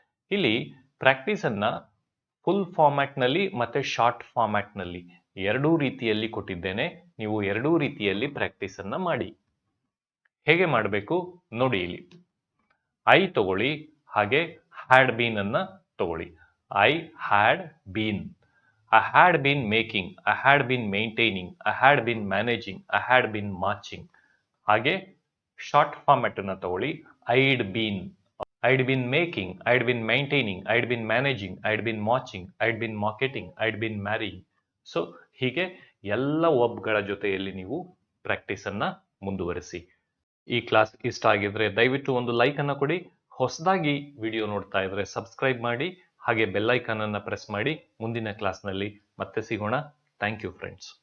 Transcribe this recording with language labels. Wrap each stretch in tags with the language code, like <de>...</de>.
<kn>ಇಲ್ಲಿ ಪ್ರಾಕ್ಟೀಸ್ ಅನ್ನ ಫುಲ್ ಫಾರ್ಮ್ಯಾಟ್ನಲ್ಲಿ ಮತ್ತೆ ಶಾರ್ಟ್ ಫಾರ್ಮ್ಯಾಟ್ನಲ್ಲಿ ಎರಡೂ ರೀತಿಯಲ್ಲಿ ಕೊಟ್ಟಿದ್ದೇನೆ. ನೀವು ಎರಡೂ ರೀತಿಯಲ್ಲಿ ಪ್ರಾಕ್ಟೀಸ್ ಅನ್ನ ಮಾಡಿ. ಹೇಗೆ ಮಾಡಬೇಕು ನೋಡಿ. ಇಲ್ಲಿ ಐ ತಗೊಳ್ಳಿ, ಹಾಗೆ ಹ್ಯಾಡ್ ಬೀನ್ ಅನ್ನ ತಗೊಳ್ಳಿ.</kn> <en>I had been, I had been making, I had been maintaining, I had been managing, I had been marching.</en> <kn>ಹಾಗೆ ಶಾರ್ಟ್ ಫಾರ್ಮ್ಯಾಟ್ ಅನ್ನು ತಗೊಳ್ಳಿ.</kn> <en>I'd been making, I'd been maintaining, I'd been managing, I'd been marching, I'd been marketing, I'd been marrying.</en> <kn>So ಹೀಗೆ ಎಲ್ಲ ವರ್ಬ್ಗಳ ಜೊತೆಯಲ್ಲಿ ನೀವು practice ಅನ್ನ ಮುಂದುವರಿಸಿ. ಈ ಕ್ಲಾಸ್ ಇಷ್ಟ ಆಗಿದ್ರೆ ದಯವಿಟ್ಟು ಒಂದು ಲೈಕ್ ಅನ್ನು ಕೊಡಿ. ಹೊಸದಾಗಿ ವಿಡಿಯೋ ನೋಡ್ತಾ ಇದ್ರೆ ಸಬ್ಸ್ಕ್ರೈಬ್ ಮಾಡಿ, ಹಾಗೆ ಬೆಲ್ ಐಕಾನ್ ಅನ್ನು ಪ್ರೆಸ್ ಮಾಡಿ. ಮುಂದಿನ ಕ್ಲಾಸ್ನಲ್ಲಿ ಮತ್ತೆ ಸಿಗೋಣ. Thank you friends.</kn>